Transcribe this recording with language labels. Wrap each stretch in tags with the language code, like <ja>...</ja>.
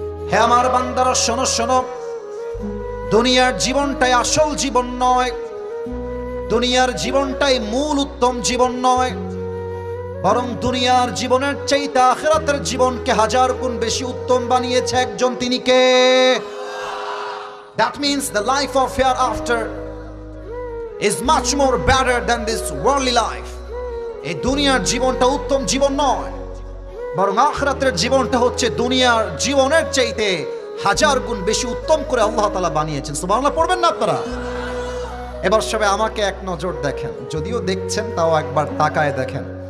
<bn>হে আমার বান্দারা শোনো শোনো, দুনিয়ার জীবনটাই আসল জীবন নয়, দুনিয়ার জীবনটাই মূল উত্তম জীবন নয়, বরং দুনিয়ার জীবনের চাইতে আখিরাতের জীবনকে 1000 গুণ বেশি উত্তম বানিয়েছে একজন, তিনি কে?</bn> <en>That means the life of hereafter is much more better than this worldly life.</en> <bn>এই দুনিয়ার জীবনটা উত্তম জীবন নয়, বরং আখিরাতের জীবনটা হচ্ছে দুনিয়ার জীবনের চাইতে 1000 গুণ বেশি উত্তম করে আল্লাহ তাআলা বানিয়েছেন। সুবহানাল্লাহ পড়বেন না আপনারা? এবার সবাই আমাকে এক নজর দেখেন, যদিও দেখছেন তাও একবার তাকায় দেখেন।</bn>